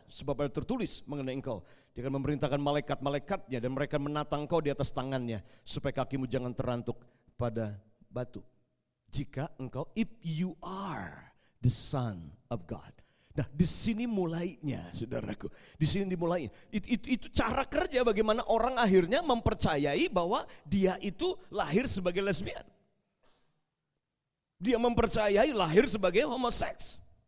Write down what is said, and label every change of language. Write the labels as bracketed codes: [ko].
[id] Sebab ada tertulis mengenai engkau. Dia akan memerintahkan malaikat-malaikatnya dan mereka menatang engkau di atas tangannya. Supaya kakimu jangan terantuk pada batu. Jika engkau, [en] if you are the son of God. [id] Nah di sini mulainya saudaraku. Di sini dimulainya. Itu cara kerja bagaimana orang akhirnya mempercayai bahwa dia itu lahir sebagai lesbian. Dia mempercayai lahir sebagai homoseks.